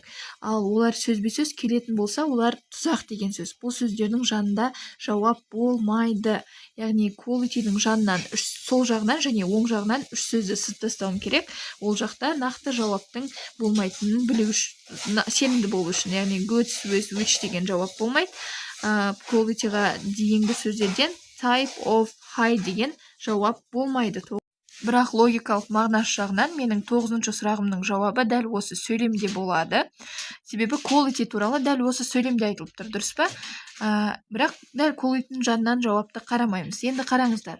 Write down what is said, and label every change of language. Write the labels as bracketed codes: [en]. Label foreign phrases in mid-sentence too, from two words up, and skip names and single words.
[kk] Ал олар сөзбе-сөз келетін болса, олар тұзақ деген сөз. Бұл сөздердің жанында жауап болмайды. Яғни quality'дің жанынан сол жағынан және оң жағынан 3 сөзді сызып тастауым керек. Ол жақта нақты жауаптың болмайтынын білу үшін, сенімді болу үшін, яғни [en] good with which [kk] деген жауап болмайды. Quality-ға дейінгі сөздерден [en] type of high [kk] деген жауап болмайды. Бірақ логикалық мағынасы жағынан менің 9-ші сұрағымның жауабы дәл осы сөйлемде болады. Себебі quality туралы дәл осы сөйлемде айтылып тұр, дұрыс па? Бірақ дәл quality'ның жанынан жауапты қарамаймыз. Енді қараңыздар.